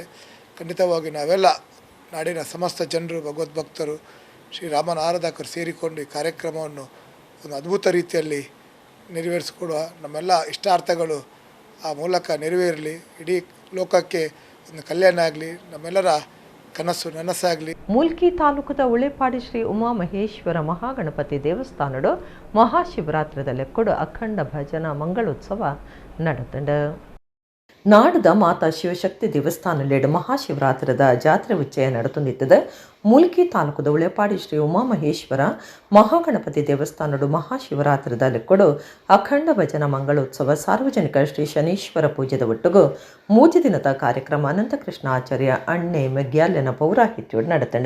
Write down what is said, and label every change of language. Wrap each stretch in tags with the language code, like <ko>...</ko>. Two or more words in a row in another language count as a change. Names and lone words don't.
<kn>ಖಂಡಿತವಾಗಿ ನಾವೆಲ್ಲ ನಾಡಿನ ಸಮಸ್ತ ಜನರು, ಭಗವದ್ಭಕ್ತರು, ಶ್ರೀರಾಮನ ಆರಾಧಕರು ಸೇರಿಕೊಂಡು ಈ ಕಾರ್ಯಕ್ರಮವನ್ನು ಒಂದು ಅದ್ಭುತ ರೀತಿಯಲ್ಲಿ ನೆರವೇರಿಸಿಕೊಡುವ, ನಮ್ಮೆಲ್ಲ ಇಷ್ಟಾರ್ಥಗಳು ಆ ಮೂಲಕ ನೆರವೇರಲಿ, ಇಡೀ ಲೋಕಕ್ಕೆ ಒಂದು ಕಲ್ಯಾಣ ಆಗಲಿ, ನಮ್ಮೆಲ್ಲರ ಕನಸು ನನಸಾಗಲಿ.</kn> <tcy>ಮೂಲ್ಕಿ ತಾಲೂಕದ ಉಳೆಪಾಡಿ ಶ್ರೀ ಉಮಾಮಹೇಶ್ವರ ಮಹಾಗಣಪತಿ ದೇವಸ್ಥಾನಡು ಮಹಾಶಿವರಾತ್ರಿದಲ್ಲಿ ಕೊಡು ಅಖಂಡ ಭಜನಾ ಮಂಗಳೋತ್ಸವ ನಡೆತಂಡ. ನಾಡದ ಮಾತಾ ಶಿವಶಕ್ತಿ ದೇವಸ್ಥಾನಲೆಡ್ ಮಹಾಶಿವರಾತ್ರಿದ ಜಾತ್ರೆ ಉಚ್ಚಯ ನಡೆತುಂದಿತ್ತದೆ. ಮೂಲ್ಕಿ ತಾಲೂಕದ ಉಳೆಪಾಡಿ ಶ್ರೀ ಉಮಾಮಹೇಶ್ವರ ಮಹಾಗಣಪತಿ ದೇವಸ್ಥಾನಡು ಮಹಾಶಿವರಾತ್ರಿದ ಲೆಕ್ಕೊಡು ಅಖಂಡ ಭಜನ ಮಂಗಳೋತ್ಸವ ಸಾರ್ವಜನಿಕ ಶ್ರೀ ಶನೀಶ್ವರ ಪೂಜೆದ ಒಟ್ಟಿಗೂ 3 ದಿನದ ಕಾರ್ಯಕ್ರಮ ಅನಂತಕೃಷ್ಣ ಆಚಾರ್ಯ ಅಣ್ಣೆ ಮೆಗ್ಯಾಲ್ಯನ ಪೌರಾಹಿತ್ಯೋಡು ನಡೆತಂಡು.</tcy>